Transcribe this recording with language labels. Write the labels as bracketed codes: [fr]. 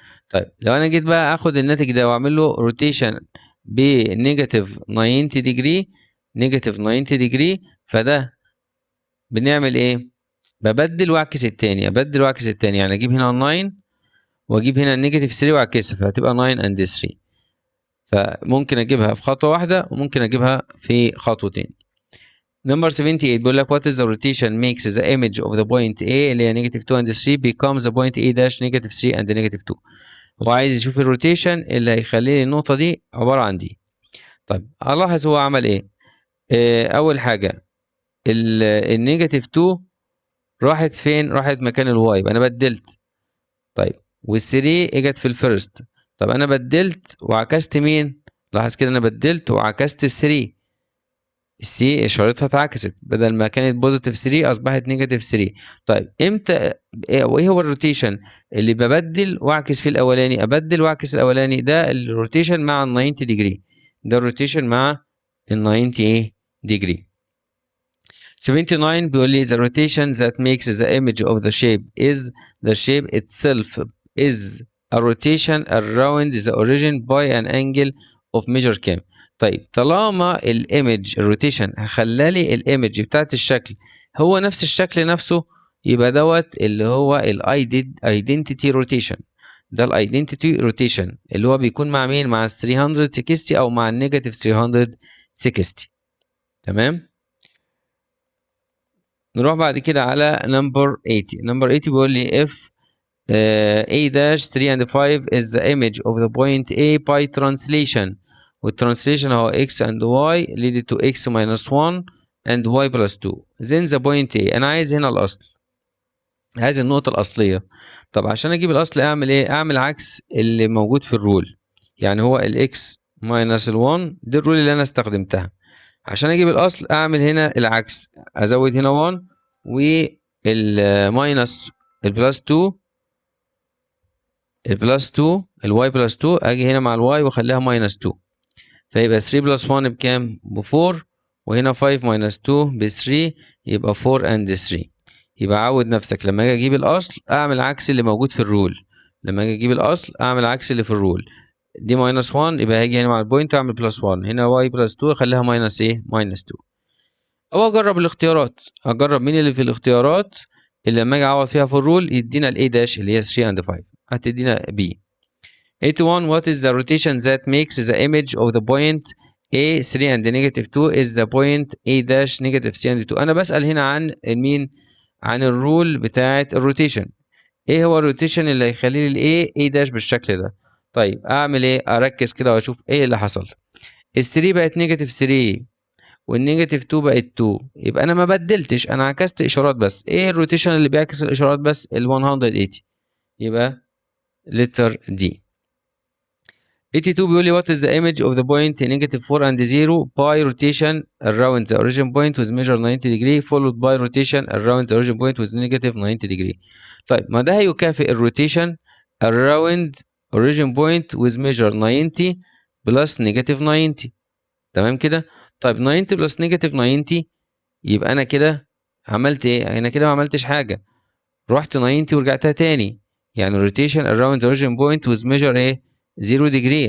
[ar] طيب لو انا جيت بقى اخد الناتج ده واعمل له روتيشن بنيجاتيف 90 ديجري، نيجاتيف 90 ديجري، فده بنعمل ايه؟ ببدل واعكس التاني، ابدل واعكس التاني، يعني اجيب هنا ال 9 واجيب هنا النيجاتيف 3 واعكسها فهتبقى 9 اند 3. فممكن اجيبها في خطوه واحده وممكن اجيبها في خطوتين. [en] Number 78 [ar] بيقول لك [en] what is the rotation makes the image of the point A [ar] اللي هي [en] negative 2 and 3 becomes the point A dash negative 3 and negative 2. [ar] هو عايز يشوف الروتيشن اللي هيخلي لي النقطة دي عبارة عن دي. طيب ألاحظ هو عمل إيه؟ أول حاجة النيجاتيف 2 راحت فين؟ راحت مكان الواي، يبقى أنا بدلت. طيب وال3 اجت في الفيرست، طب أنا بدلت وعكست مين؟ لاحظ كده أنا بدلت وعكست ال3، السي اشارتها اتعكست، بدل ما كانت بوزيتيف 3 اصبحت نيجاتيف 3. طيب امتى وايه هو الروتيشن اللي ببدل واعكس فيه الاولاني؟ ابدل واعكس الاولاني، ده الروتيشن مع ال 90 ديجري، ده الروتيشن مع ال 90 ايه ديجري. [en] 79 [ar] بيقول لي [en] the rotation that makes the image of the shape is the shape itself is a rotation around the origin by an angle of measure [ar] كام؟ طيب طالما الايمج الروتيشن هخلالي الايمج بتاعت الشكل هو نفس الشكل نفسه، يبقى دوت اللي هو الايدنتيتي روتيشن. ده الايدنتيتي روتيشن اللي هو بيكون مع مين؟ مع ال 360 او مع النيجاتيف 360. تمام. نروح بعد كده على نمبر 80. [en] number 80 [ar] بيقول لي [en] if A dash 3 and 5 is the image of the point A by translation. [ar] والترانسليشن هو [en] x and y lead to x minus 1 and y plus 2. then the point A. [ar] أنا عايز هنا الأصل، عايز النقطة الأصلية. طب عشان أجيب الأصل أعمل إيه؟ أعمل عكس اللي موجود في الرول. يعني هو ال x minus ال 1 دي الرول اللي أنا استخدمتها. عشان أجيب الأصل أعمل هنا العكس، أزود هنا 1 والماينس البلس 2 البلس 2 الواي بلس 2 اجي هنا مع الواي واخليها ماينس 2، فيبقى 3 بلس 1 بكام؟ ب 4، وهنا 5 ماينس 2 ب 3، يبقى 4 اند 3. يبقى عود نفسك لما اجي اجيب الاصل اعمل عكس اللي موجود في الرول. لما اجي اجيب الاصل اعمل عكس اللي في الرول. دي ماينس 1 يبقى هاجي هنا مع البوينت اعمل بلس 1، هنا واي بلس 2 اخليها ماينس ايه؟ ماينس 2. او اجرب الاختيارات، اجرب مين اللي في الاختيارات اللي لما اجي اعوض فيها في الرول يدينا الاي داش اللي هي 3 اند 5 هتدينا بي. [en] 81 what is the rotation that makes the image of the point A 3 and negative 2 is the point A dash negative 3 and 2. [ar] انا بسأل هنا عن مين؟ عن الرول بتاعة الروتيشن. ايه هو الروتيشن اللي هيخلي لي A داش بالشكل ده؟ طيب اعمل ايه؟ اركز كده واشوف ايه اللي حصل. ال 3 بقت نيجاتيف 3 والنيجاتيف 2 بقت 2، يبقى انا ما بدلتش، انا عكست اشارات بس. ايه الروتيشن اللي بيعكس الاشارات بس؟ ال 180. يبقى [en] letter D. 82 [ar] بيقول لي [en] what is the image of the point negative 4 and 0 by rotation around the origin point with measure 90 degree followed by rotation around the origin point with negative 90 degree. [ar] طيب ما ده هيكافئ الروتيشن [en] around origin point with measure 90 plus negative 90. [ar] تمام كده؟ طيب 90 plus negative 90 يبقى انا كده عملت ايه؟ انا كده ما عملتش حاجه، رحت 90 ورجعتها تاني. يعني [en] rotation around the origin point with measure [ar] ايه؟ [en] 0 degree.